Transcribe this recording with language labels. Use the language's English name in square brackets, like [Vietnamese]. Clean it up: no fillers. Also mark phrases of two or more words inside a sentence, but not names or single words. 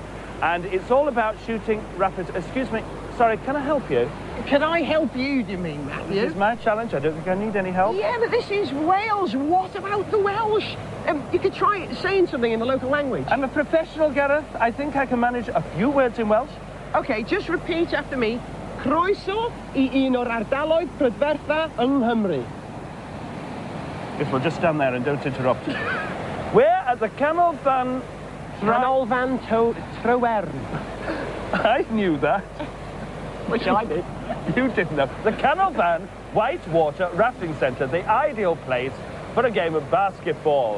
[English] And it's all about shooting rapid... Excuse me, sorry, can I help you? Can I help you, do you mean, Matthew? This is my challenge. I don't think I need any help. Yeah, but this is Wales. What about the Welsh? You could try saying something in the local language. I'm a professional, Gareth. I think I can manage a few words in Welsh. OK, just repeat after me. [Welsh] Croeso I un o'r ardaloedd prydfertha yng Nghymru. [English] Yes, we'll just stand there and don't interrupt. We're at the Canolfan... Canolfan Tryweryn. I knew that. Which I did. You didn't know. The Canolfan Whitewater Rafting Centre, the ideal place for a game of basketball.